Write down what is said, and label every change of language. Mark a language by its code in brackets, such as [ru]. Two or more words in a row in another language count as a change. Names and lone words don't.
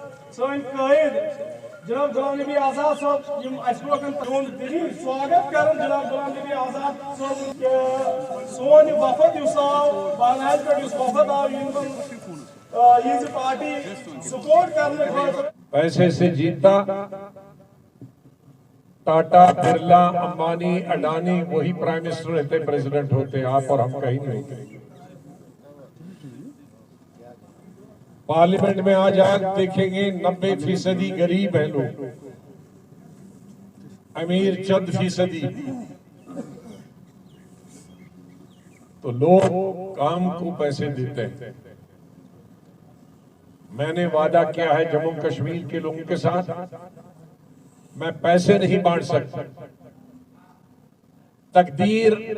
[ks] سن قائد جناب غلام نبی آزاد صاحب یم اس لوکن تہند سواگت کرن جناب غلام نبی آزاد صاحب سون وفد یس آو بانہال پہ وفد آو یہ [en] party support [ks] کرنے خاطر [ur] پیسے سے جیتا ٹاٹا برلا امبانی اڈانی وہی [en] prime minister [ur] رہتے پریزیڈنٹ ہوتے آپ اور ہم کہیں نہیں ہوتے پارلیمنٹ میں آج دیکھیں گے 90% غریب ہیں لوگ امیر چند فیصدی تو لوگ کام کو پیسے دیتے ہیں میں نے وعدہ کیا ہے جموں کشمیر کے لوگوں کے ساتھ میں پیسے نہیں بانٹ سکتا تقدیر